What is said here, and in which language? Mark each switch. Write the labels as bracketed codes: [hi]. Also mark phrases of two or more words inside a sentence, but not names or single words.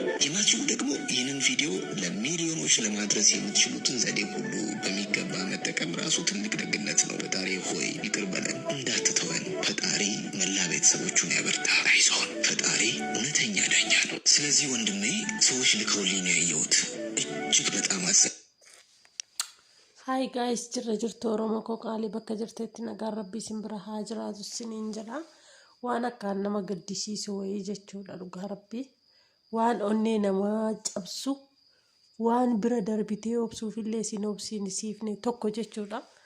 [am] ቲማችሁ ደግሞ ይህንን ቪዲዮ ለሚሊዮኖች ለማድረስ የምትችሉትን ዘዴ ሁሉ በሚገባ መጠቀም ራሱ ትልቅ ደግነት ነው። ፈጣሪ ሆይ ይቅር በለን፣ እንዳትተወን። ፈጣሪ መላ ቤተሰቦቹን ያበርታ። አይዞን፣ ፈጣሪ እውነተኛ ዳኛ ነው። ስለዚህ ወንድሜ ሰዎች ልከውልኝ ያየሁት እጅግ በጣም [en] Hi guys, [om] jirtu Oromoo koo qaalii bakka jirtetti nagaan rabbii isin bira haa jiraatu isiniin jedha. Waan akkaan nama gaddisiisu wayii jechuudha dhugaa rabbii. Waan onnee nama cabsu, waan bira darbitee obsuufillee isin obsiifne tokko jechuudha.